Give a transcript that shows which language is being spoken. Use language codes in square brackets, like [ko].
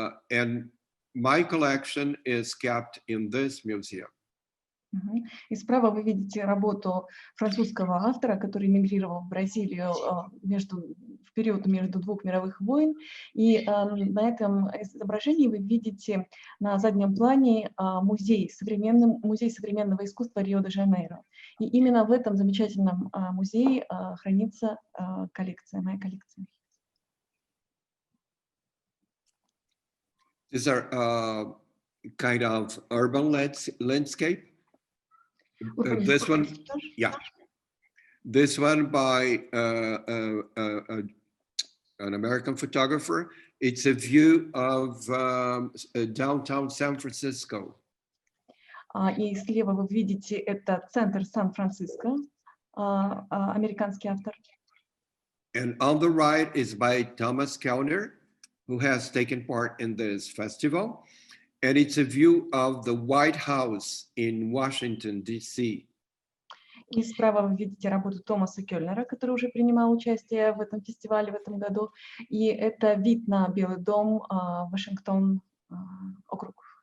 [en] And my collection is kept in this museum. [ru] И справа вы видите работу французского автора, который эмигрировал в Бразилию в период между двух мировых войн. И на этом изображении вы видите на заднем плане музей современного искусства Рио-де-Жанейро. И именно в этом замечательном музее хранится моя коллекция. [en] These are kind of urban landscape. This one, yeah. This one by an American photographer. It's a view of downtown San Francisco. [ru] И слева вы видите это центр Сан-Франциско, американский автор. [en] And on the right is by Thomas Kellner, who has taken part in this festival. And it's a view of the White House in Washington, D.C. [ru] И справа вы видите работу Томаса Кёльнера, который уже принимал участие в этом фестивале в этом году. И это вид на Белый дом, Вашингтон, округ.